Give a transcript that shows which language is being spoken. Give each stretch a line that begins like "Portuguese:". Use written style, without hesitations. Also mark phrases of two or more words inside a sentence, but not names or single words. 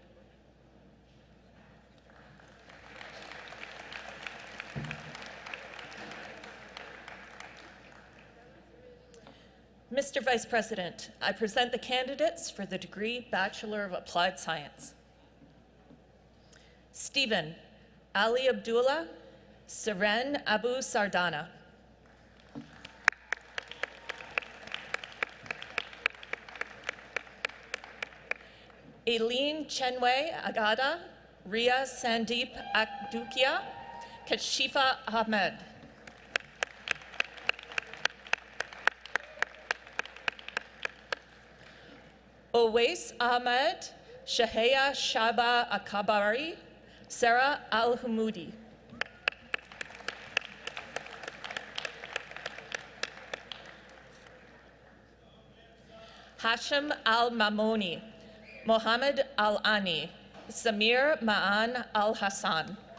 English: Mr. Vice President, I present the candidates for the degree Bachelor of Applied Science. Stephen Ali Abdullah, Seren Abu Sardana. Aileen Chenway Agada, Ria Sandeep Akdukia, Kashifa Ahmed. Owais Ahmed, Shahaya Shaba Akabari, Sarah Al-Humudi. Hashim Al-Mamoni, Mohammed Al-Ani, Samir Ma'an Al-Hassan.